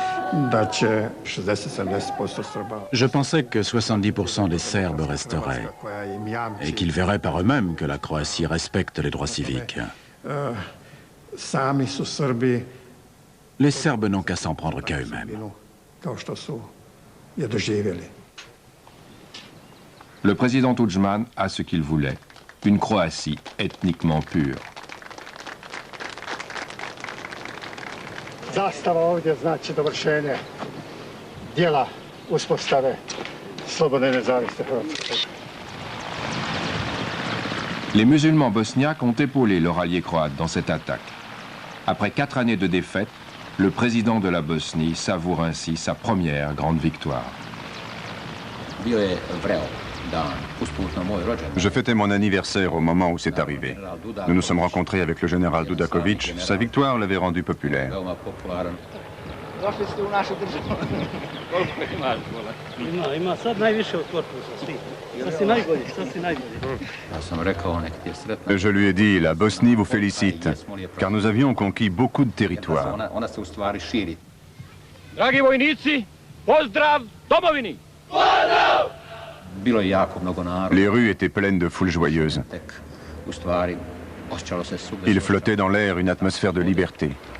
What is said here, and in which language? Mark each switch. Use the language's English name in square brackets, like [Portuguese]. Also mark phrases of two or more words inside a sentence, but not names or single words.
[French] Je pensais que 70% des Serbes resteraient et qu'ils verraient par eux-mêmes que la Croatie respecte les droits civiques. Les Serbes n'ont qu'à s'en prendre qu'à eux-mêmes. Le président Tudjman a ce qu'il voulait, une Croatie ethniquement pure. [Croatian] Zastava ovdje znači dovršenje dijela uspostave slobodne i nezavisne Hrvatske. [French] Les musulmans bosniaques ont épaulé leur allié croate dans cette attaque. Après 4 années de défaite, le président de la Bosnie savoure ainsi sa première grande victoire. Je fêtais mon anniversaire au moment où c'est arrivé. Nous nous sommes rencontrés avec le général Dudakovic. Sa victoire l'avait rendu populaire. Je lui ai dit, la Bosnie vous félicite, car nous avions conquis beaucoup de territoires. [Croatian] Dragi vojnici, pozdrav domovini! [French] Les rues étaient pleines de foules joyeuses. Il flottait dans l'air une atmosphère de liberté.